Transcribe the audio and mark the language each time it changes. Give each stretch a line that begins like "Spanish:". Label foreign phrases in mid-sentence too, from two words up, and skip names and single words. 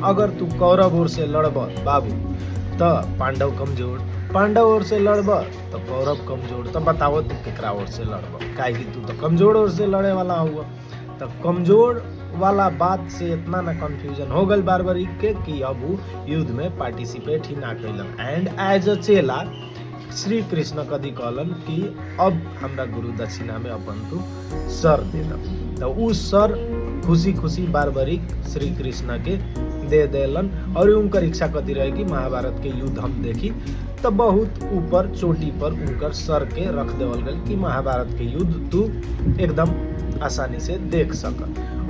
Magahi: अगर तू कौरव ओर से लड़ब बाबू तो पांडव कमजोर, पांडव ओर से लड़ब तो कौरव कमजोर। तो बताओ तू केकरा ओर से लड़ब? काहे कि तू तो कमजोर ओर से लड़े वाला हुआ। तो कमजोर वाला बात से इतना ना कंफ्यूजन हो गल बारबरीक के कि अब वो युद्ध में पार्टिसिपेट ही ना कैलन।
English: and as a
Magahi: चेला श्री कृष्ण कथी कहलन कि अब हमरा गुरु दक्षिणा में अपन तू सर दे दम। तो उ सर खुशी खुशी बारबरीक श्री कृष्ण के दे देलन। और उनकर इच्छा कथी रहे कि महाभारत के युद्ध हम देखी। तो बहुत ऊपर चोटी पर उनकर सर के रख देवल गल कि महाभारत के युद्ध तू एकदम आसानी से देख सक।